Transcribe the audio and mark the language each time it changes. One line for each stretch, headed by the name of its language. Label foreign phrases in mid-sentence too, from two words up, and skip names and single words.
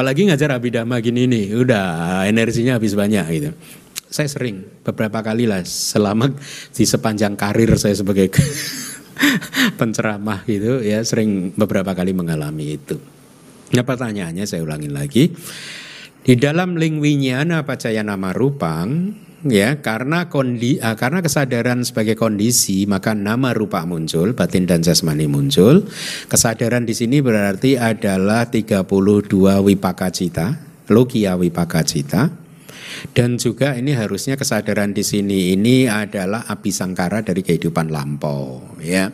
Indonesian: Apalagi ngajar Abhidhamma gini nih, udah energinya habis banyak gitu. Saya sering beberapa kali lah selama di sepanjang karir saya sebagai penceramah gitu ya, sering beberapa kali mengalami itu. Nah, pertanyaannya saya ulangin lagi. Di dalam ling
Pali: winyana pacaya nama rupang,
Indonesian: ya, karena kesadaran sebagai kondisi maka
Pali: nama rupa
Indonesian: muncul, batin dan jasmani muncul. Kesadaran di sini berarti adalah 32
Pali: wipaka cita, logia wipaka cita.
Indonesian: Dan juga ini harusnya kesadaran di sini ini adalah abhisangkara dari kehidupan lampau, ya.